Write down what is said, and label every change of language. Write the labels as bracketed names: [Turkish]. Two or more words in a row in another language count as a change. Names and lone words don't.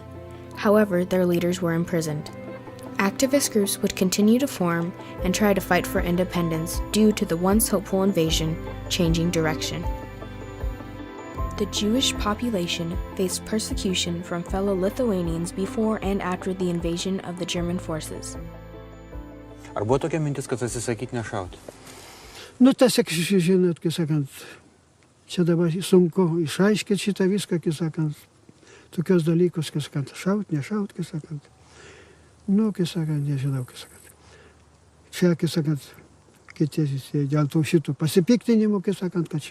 [English] However, their leaders were imprisoned. Activist groups would continue to form and try to fight for independence due to the once hopeful invasion changing direction. The Jewish population faced persecution from fellow Lithuanians before and after the invasion of the German forces. [Lithuanian] Ar buvo tokia mintis, kad atsisakyti nešauti? Tiesiog, žinot, kai sakant, čia dabar sunku išaiškinti šitą viską, kai sakant, tokios dalykus, kai sakant, šaut, nešaut, kai sakant. Kai sakant, nežinau, kai sakant. Čia, kai sakant, kiti dėl to šitų pasipiktinimų, kai sakant, kad čia.